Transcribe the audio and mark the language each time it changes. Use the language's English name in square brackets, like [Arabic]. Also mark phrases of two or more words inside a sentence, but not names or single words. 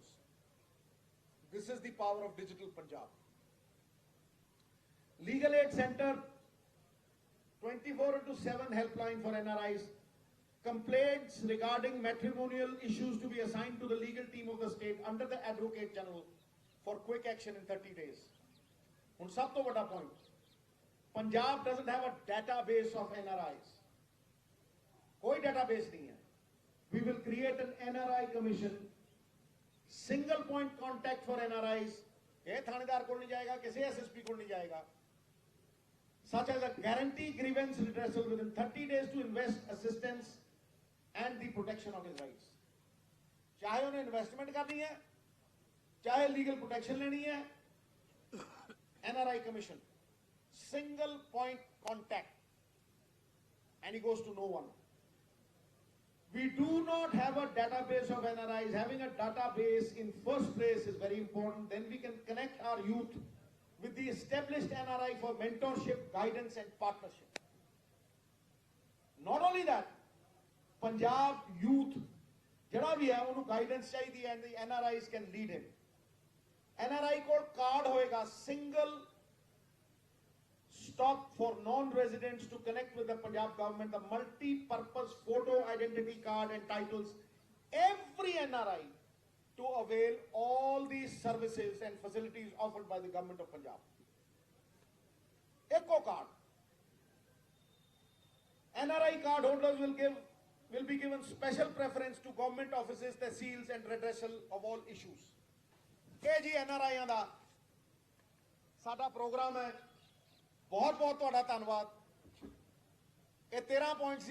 [English] This is the power of digital Punjab. Legal Aid Center, 24/7 helpline for NRIs. Complaints regarding matrimonial issues to be assigned to the legal team of the state under the advocate general for quick action in 30 days. [Punjabi] ਹੁਣ ਸਭ ਤੋਂ ਵੱਡਾ [English] point, Punjab doesn't have a database of NRIs. [Punjabi] ਕੋਈ database ਨਹੀਂ ਹੈ। [English] We will create an NRI commission, single point contact for NRIs. [Punjabi] ਇਹ ਥਾਣੇਦਾਰ ਕੋਲ ਨਹੀਂ ਜਾਏਗਾ, ਕਿਸੇ SSP ਕੋਲ ਨਹੀਂ ਜਾਏਗਾ। [English] Such as a guarantee grievance redressal within 30 days to invest assistance and the protection of his rights. [Punjabi] ਚਾਹੇ ਉਹਨੇ [English] ਇਨਵੈਸਟਮੈਂਟ [Punjabi] ਕਰਨੀ ਹੈ, ਚਾਹੇ [English] legal protection [Punjabi] ਲੈਣੀ ਹੈ, [English] NRI commission, single point contact, and he goes to no one. We do not have a database of NRIs. Having a database in first place is very important. Then we can connect our youth with the established NRI for mentorship, guidance and partnership. Not only that, Punjab youth, [Punjabi] ਜਿਹੜਾ ਭੀ ਹੈ, ਉਹਨੂੰ [English] guidance chahiye and the NRIs can lead him. [Punjabi] NRI ਕੋਲ ਕਾਰਡ ਹੋਏਗਾ, [English] single stop for non-residents to connect with the Punjab government, the multi-purpose photo identity card entitles every NRI to avail all these services and facilities offered by the government of Punjab. Eco card. NRI card holders will be given special preference to government offices, tehsils and redressal of all issues. [Punjabi] ਇਹ ਜੀ NRIਆਂ ਦਾ ਸਾਡਾ ਪ੍ਰੋਗਰਾਮ ਹੈ। ਬਹੁਤ ਬਹੁਤ ਤੁਹਾਡਾ ਧੰਨਵਾਦ। ਇਹ 13 ਪੁਆਇੰਟ ਸੀ।